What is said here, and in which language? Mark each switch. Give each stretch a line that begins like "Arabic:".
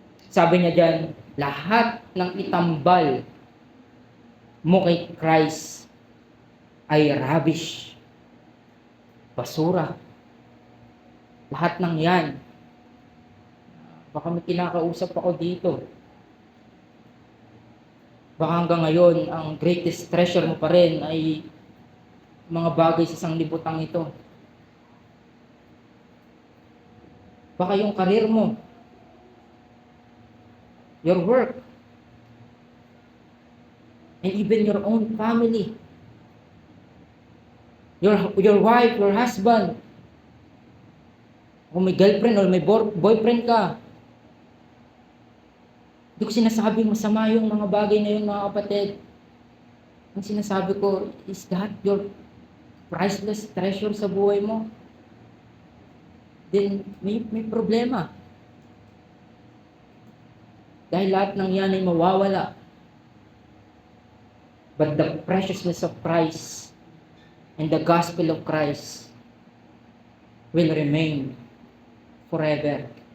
Filipino: Sabi niya dyan, lahat ng itambal mo kay Christ ay rubbish, basura. Lahat ng yan. Baka may kinakausap ako dito. Baka hanggang ngayon, ang greatest treasure mo pa rin ay mga bagay sa sanglibutang ito. Baka yung karir mo,
English: your work, and even your own family, your wife, your husband,
Filipino: kung may girlfriend or may boyfriend ka. Hindi ko sinasabing masama yung mga bagay na yun, mga kapatid. Ang sinasabi ko,
English: is that your priceless treasure
Filipino: sa buhay mo? Then may problema. Dahil lahat ng yan ay mawawala.
English: But the preciousness of Christ and the gospel of Christ will remain forever.